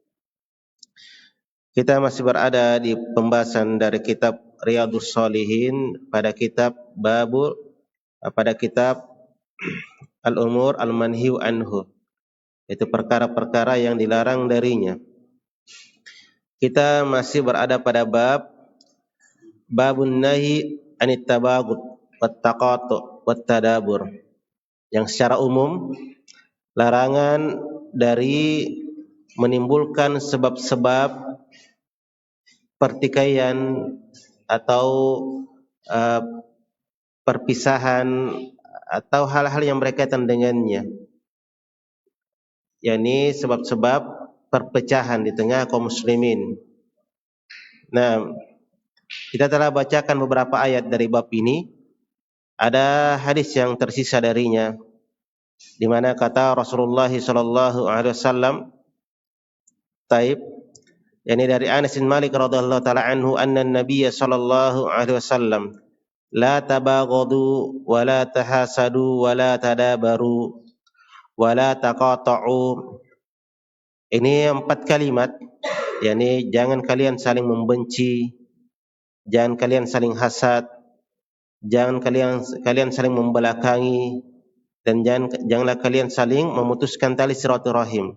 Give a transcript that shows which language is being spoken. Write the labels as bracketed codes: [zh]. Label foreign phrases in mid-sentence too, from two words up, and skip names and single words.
[id] Kita masih berada di pembahasan dari kitab Riyadhus Shalihin pada kitab Al-Umur Al-Manhiyu Anhu, itu perkara-perkara yang dilarang darinya. Kita masih berada pada [ar] باب النهي عن التباغض والتقاطع والتدابر, [id] yang secara umum larangan dari menimbulkan sebab-sebab pertikaian atau perpisahan atau hal-hal yang berkaitan dengannya, yakni sebab-sebab perpecahan di tengah kaum muslimin. Nah, kita telah bacakan beberapa ayat dari bab ini. Ada hadis yang tersisa darinya, di mana kata Rasulullah [ar] صلى الله عليه وسلم, [id] yakni dari Anas bin Malik [ar] رضي الله تعالى عنه, أن النبي صلى الله عليه وسلم لا تباغضوا ولا تحاسدوا ولا تدابروا ولا تقاطعوا. [id] Ini 4 kalimat, yakni jangan kalian saling membenci, jangan kalian saling hasad, jangan kalian saling membelakangi, dan janganlah kalian saling memutuskan tali silaturahim.